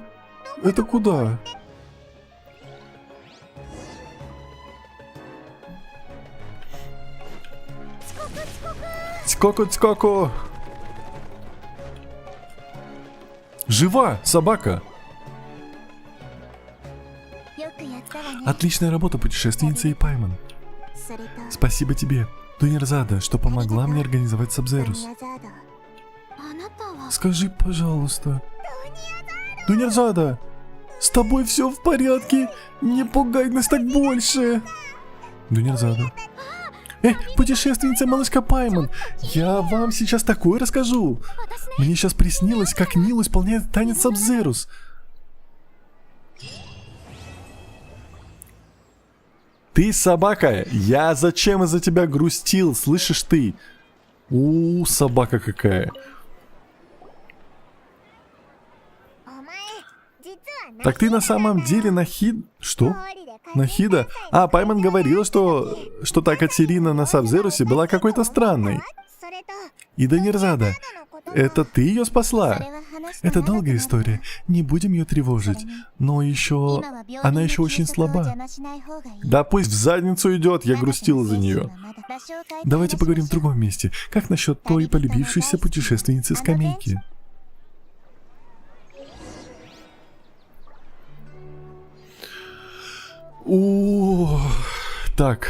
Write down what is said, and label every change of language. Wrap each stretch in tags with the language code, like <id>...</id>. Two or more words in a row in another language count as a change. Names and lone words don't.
<ru>Это куда? Цкоку-цкоку! Жива собака!</ru> <ja>よくやったわね</ja> <ru>Отличная работа, путешественница и Пайман.</ru> <ja>それと</ja> <ru>Спасибо тебе, Дунерзада, что помогла мне организовать Сабзерус.</ru> <ja>ニアザードあなたは</ja> <ru>Скажи, пожалуйста. Дунерзада, с тобой все в порядке? Не пугай нас так больше. Дунерзада. Путешественница малышка Пайман, я вам сейчас такое расскажу. Мне сейчас приснилось, как Нил исполняет танец Сабзерус. Ты собака, я зачем из-за тебя грустил, слышишь ты? Собака какая.</ru> <ja>お前実は</ja> <ru>Так ты на самом деле Нахид... Что? Нахида? Пайман говорила, что та Катерина на Сабзерусе была какой-то странной.</ru> <ja>それと</ja> <ru>И Дунерзада,</ru> <ja>のこと</ja> <ru>это ты ее</ru> <ja>そ</ja> <ru>спасла?</ru> <ja>れは話して</ja> <ru>Это</ru> <ja>長くなる</ja> <ru>долгая история, не будем ее тревожить. Но еще...</ru> <ja>今は病院</ja> <ru>Она</ru> <ja>の</ja> <ru>еще очень</ru> <ja>休息を</ja> <ru>слаба.</ru> <ja>邪魔しない方がいい</ja> <ru>Да пусть в задницу идет, я грустила за нее. Давайте поговорим в другом месте. Как насчет той полюбившейся путешественницы скамейки? Так.</ru>